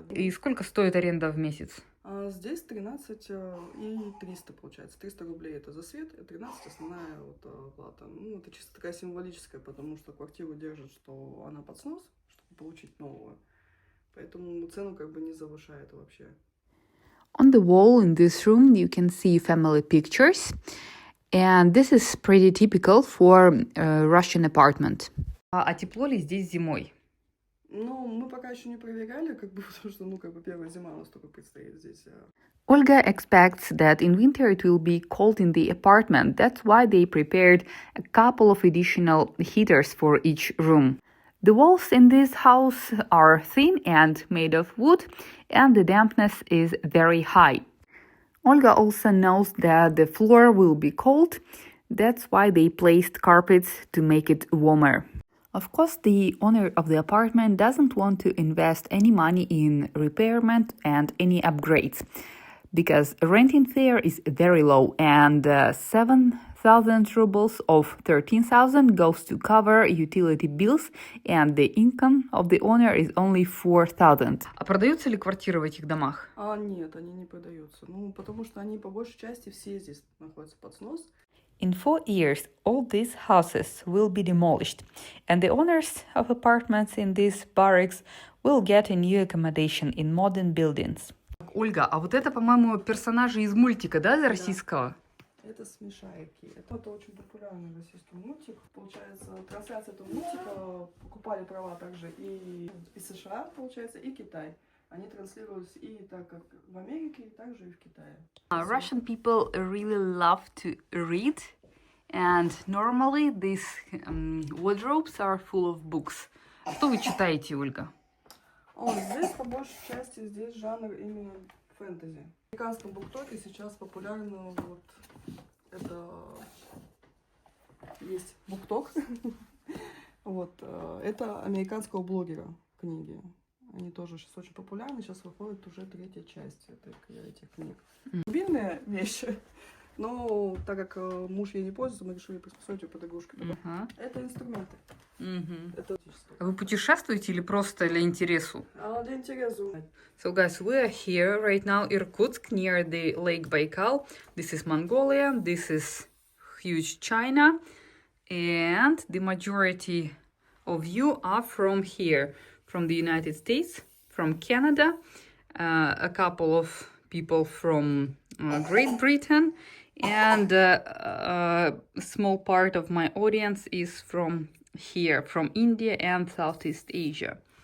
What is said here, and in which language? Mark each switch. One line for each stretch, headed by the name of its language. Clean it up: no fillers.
Russian: И сколько стоит аренда в месяц? Здесь 13 и 300 получается. 300 рублей это за свет, и 13 основная вот плата. Это чисто такая символическая, потому что квартиру держат, что она под снос, чтобы получить новую. Поэтому цену как бы не завышает вообще.
English: On the wall in this room you can see family pictures. And this is pretty typical for a Russian apartment.
Russian: А тепло ли здесь зимой? Ну, мы пока еще не проверяли, как бы, потому что, ну, как бы первая зима у нас только предстоит здесь.
English: Olga expects that in winter it will be cold in the apartment. That's why they prepared a couple of additional heaters for each room. The walls in this house are thin and made of wood, and the dampness is very high. Olga also knows that the floor will be cold. That's why they placed carpets to make it warmer. Of course, the owner of the apartment doesn't want to invest any money in repairment and any upgrades because renting fare is very low and 7,000 rubles of 13,000 goes to cover utility bills and the income of the owner is only 4,000.
Russian: А продаются ли квартиры в этих домах? Нет, они не продаются. Ну, потому что они по большей части все здесь находятся под снос.
English: In 4 years, all these houses will be demolished, and the owners of apartments in these barracks will get a new accommodation in modern buildings.
Russian: Ольга, а вот это, по-моему, персонажи из мультика, да, российского? Это смешарики. Это очень популярный российский мультик. Получается, трансляция этого мультика покупали права также и США, получается, и Китай. Они транслировались и так как в Америке, и также и в Китае.
English: Russian people really love to read, and normally these wardrobes are full of books.
Russian: Что вы читаете, Ольга? Здесь по большей части здесь жанр именно фэнтези. В американском буктоке сейчас популярно вот это есть букток. Вот это американского блогера книги. Они тоже сейчас очень популярны. Сейчас выходит уже 3-я часть этих книг. Любимая вещь. Но так как муж ей не пользуется, мы решили приспособить ее под игрушки. Это инструменты. Это... Вы путешествуете или просто для интересу? Для интересу.
English: So guys, we are here right now in Irkutsk near the Lake Baikal. This is Mongolia, this is huge China, and the majority of you are from here, from the United States, from Canada, a couple of people from Great Britain, and a small part of my audience is from here, from India and Southeast Asia.